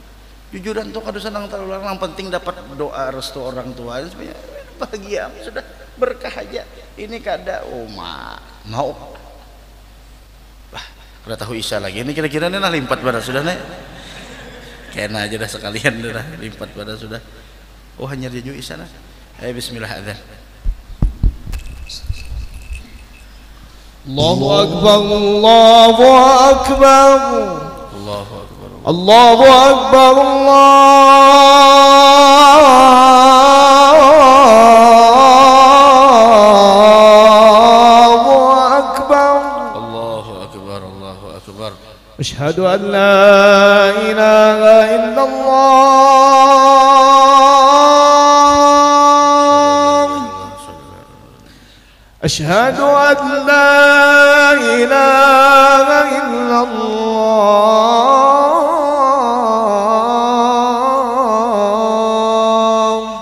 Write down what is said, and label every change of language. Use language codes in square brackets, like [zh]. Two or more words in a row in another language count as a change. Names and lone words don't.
[bjn] Jujuran tuh aduh senang terlalu yang penting dapat doa restu orang tua supaya bahagia sudah. berkah aja. Ini kada mau. Bah, kada tahu isya lagi. Ini kira-kira nah limpat pada sudah nih. Kena aja dah sekalian dah limpat pada sudah. Oh hanya dia juga isya nah. Ayo bismillah adzan. [ar] الله أكبر، الله أكبر. الله أكبر. الله أكبر, الله أكبر، الله أكبر. أشهد أن لا إله إلا الله. أشهد أن لا إله إلا الله.